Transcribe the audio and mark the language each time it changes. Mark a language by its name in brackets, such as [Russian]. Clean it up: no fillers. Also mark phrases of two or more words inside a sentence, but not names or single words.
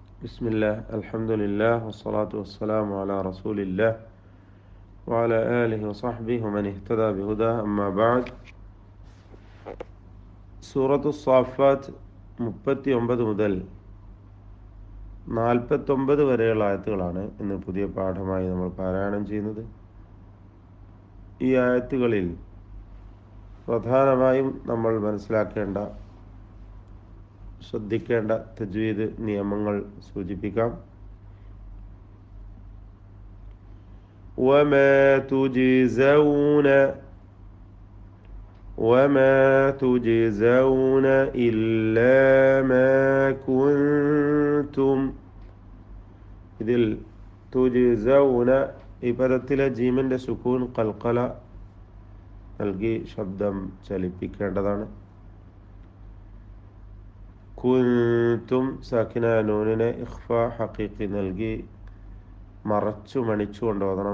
[Arabic] بسم الله الحمد لله والصلاة والسلام على رسول الله وعلى آله وصحبه ومن اهتدى بهداه أما بعد [Malayalam] സൂറത്തു സ്വാഫാത്ത് 39 മുതൽ 49 വരെയുള്ള ആയത്തുകളാണ് ഇന്ന് പുതിയ പാഠമായി നമ്മൾ പാരായണം ചെയ്യുന്നത്. ഈ ആയത്തുകളിൽ പ്രധാനമായും നമ്മൾ മനസ്സിലാക്കേണ്ട, ശ്രദ്ധിക്കേണ്ട തജ്വീദ് നിയമങ്ങൾ സൂചിപ്പിക്കാം. [Arabic] وما تجزون إلا ما كنتم. [Malayalam] ഇതിൽ തുജിസൗന ഈ പദത്തിലെ ജീമിൻ്റെ സുക്കൂൻ ഖൽഖല നൽകി ശബ്ദം ചലിപ്പിക്കേണ്ടതാണ്. കുൻതും സാക്കിന നൂനിനെ [Arabic] إخفاء حقيقي [Malayalam] നൽകി മറച്ചു മണിച്ചു കൊണ്ടുപോകണം.